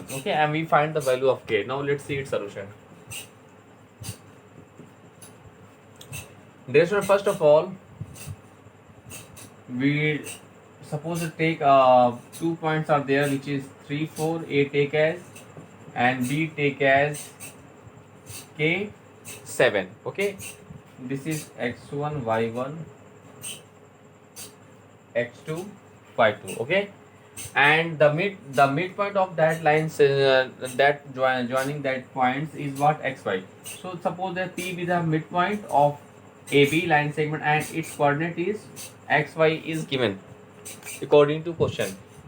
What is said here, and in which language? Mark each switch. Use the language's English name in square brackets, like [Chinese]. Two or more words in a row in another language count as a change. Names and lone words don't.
[English] Okay, and we find the value of k. Now let's see its solution. First of all, we suppose to take 2 points are there, which is 3 4. A take as and B take as K7. Okay, this is x1 y1 x2 y2. Okay, and the midpoint of that lines that joining that points is what xy. So suppose that P be the midpoint of AB line segment and its coordinate is xy is given according to question.